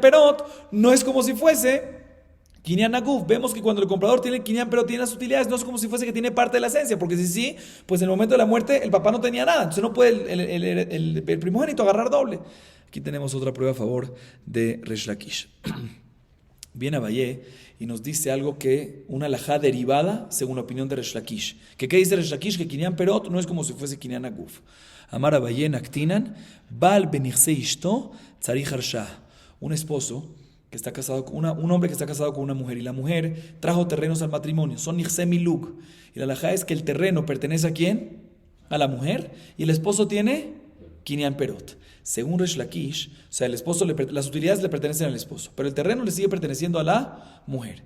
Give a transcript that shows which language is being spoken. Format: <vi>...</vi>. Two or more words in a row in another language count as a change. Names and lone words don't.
<es>Vemos que</es> <he>קניין פירות</he> <es>no es como si fuese</es> <he>קניין הגוף,</he> <es>vemos que cuando el comprador tiene el Kinyan pero tiene las utilidades, no es como si fuese que tiene parte de la esencia, porque si sí, pues en el momento de la muerte el papá no tenía nada, entonces no puede el primogénito agarrar doble. Aquí tenemos otra prueba a favor de Resh Lakish. Viene Abayé y nos dice algo que una halajá derivada según la opinión de Resh Lakish. ¿Qué dice Resh Lakish? Que</es> <he>קניין פירות</he> <es>no es como si fuese</es> <he>קניין הגוף.</he> <arc>אמר אביי נקטינן,</arc> <he>בעל בנכסי אשתו צריך הרשאה.</he> <es>Un esposo que está casado con un hombre que está casado con una mujer y la mujer trajo terrenos al matrimonio, son</es> <he>נכסי מלוג.</he> <es>Y la halajá es que el terreno pertenece ¿a quién? A la mujer y el esposo tiene</es> <he>קניין פירות.</he> <es>Según Resh Lakish, o sea, el esposo las utilidades le pertenecen al esposo, pero el terreno le sigue perteneciendo a la mujer.</es>